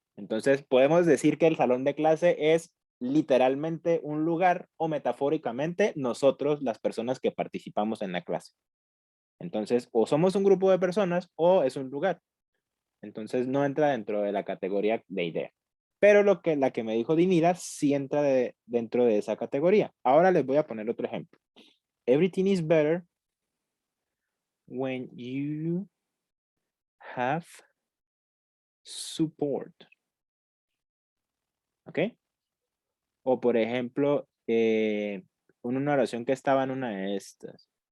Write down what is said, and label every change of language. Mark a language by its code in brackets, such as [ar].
[es] Entonces podemos decir que el salón de clase es literalmente un lugar o metafóricamente nosotros, las personas que participamos en la clase. Entonces, o somos un grupo de personas o es un lugar. Entonces, no entra dentro de la categoría de idea. Pero la que me dijo Dinira sí entra dentro de esa categoría. Ahora les voy a poner otro ejemplo. [en] Everything is better when you have support. [es] ¿Ok? O por ejemplo, una oración que estaba en una de estas.